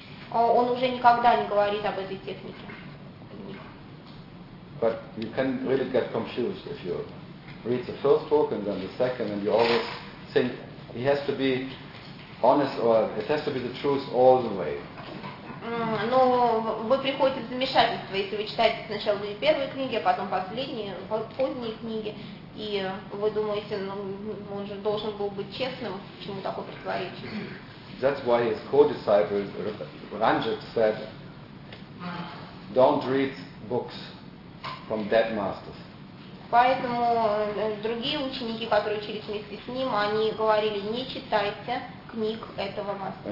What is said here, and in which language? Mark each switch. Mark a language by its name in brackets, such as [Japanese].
[Russian] Он уже никогда не говорит об этой технике. [English] But you can really get confused if you read the first book and then the second, and you always think he has to be honest or it has to be the truth all the way. [Russian] Но вы приходите в замешательство, если вы читаете сначала две первые книги, а потом последние, поздние книги, и вы думаете, ну, он же должен был быть честным, почему такое противоречие? [English] That's why his co-disciple Ranjit said, don't read books from dead masters. [Russian] Поэтому другие ученики, которые учились вместе с ним, они говорили, не читайте книг этого мастера.